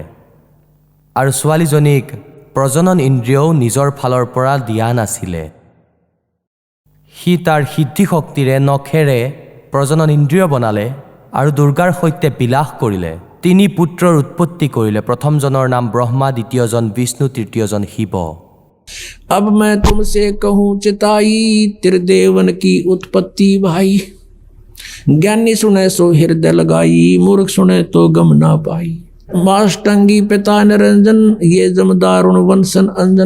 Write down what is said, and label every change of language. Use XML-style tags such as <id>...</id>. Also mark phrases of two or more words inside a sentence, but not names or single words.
<as>আৰু ছোৱালীজনীক প্ৰজনন ইন্দ্ৰিয়ও নিজৰ ফালৰ পৰা দিয়া নাছিলে। সি তাৰ সিদ্ধি শক্তিৰে নখেৰে প্ৰজনন ইন্দ্ৰিয় বনালে আৰু দুৰ্গাৰ সৈতে বিলাস কৰিলে। 3 পুত্ৰৰ উৎপত্তি কৰিলে। প্ৰথমজনৰ নাম ব্ৰহ্মা, দ্বিতীয়জন বিষ্ণু, তৃতীয়জন শিৱ।</as> <hi>अब मैं तुमसे कहूँ चिताई, त्रिदेवन की उत्पत्ति भाई। ज्ञानी सुने सो हृदय लगाई, मूर्ख सुने तो गम ना पाई। माष्टंगी पिता निरंजन, ये जमदारुण वंशन अंजन।</hi>